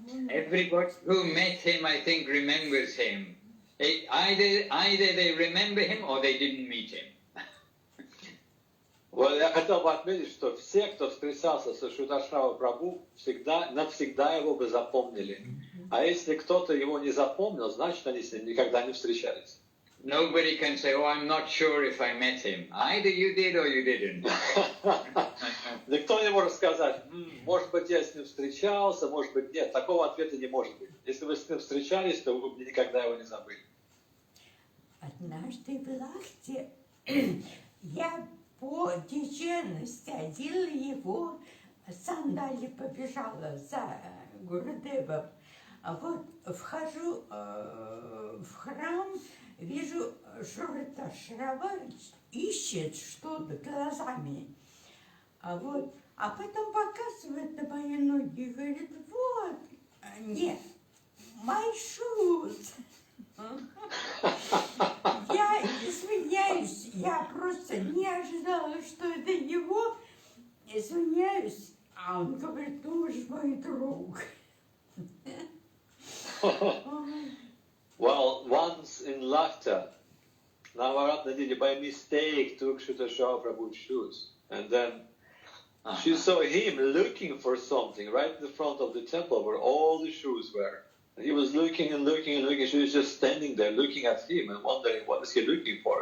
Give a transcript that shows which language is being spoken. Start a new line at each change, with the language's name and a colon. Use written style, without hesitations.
English: Everybody who met him, I think, remembers him. Either they remember him or they didn't meet him.
Russian: Вот я хотел бы отметить, что все, кто встречался со Шридхар Прабху, навсегда его бы запомнили. А если кто-то его не запомнил, значит, они с ним никогда не встречались. Nobody can say, oh, I'm not sure if I met him. Either you did or you didn't. Никто не может сказать, может быть, я с ним встречался, может быть, нет. Такого ответа не может быть. Если вы с ним встречались, то вы никогда его не забыли. Однажды в Лахте я по дичайности одела его, сандали побежала за Гурудевом. А вот вхожу в храм, вижу, Шроташрава ищет что-то глазами. А потом показывает на мои ноги и говорит, вот, нет,
English: my shoes.
Russian: Я извиняюсь, я просто не ожидала, что это его. Извиняюсь, а он говорит, ты уж мой друг.
English: Well, once in Lakta, Navaratna Didi by mistake took Shridhar Prabhu's shoes. And then she saw him looking for something right in the front of the temple where all the shoes were. And he was looking and looking and looking. She was just standing there looking at him and wondering what is he looking for.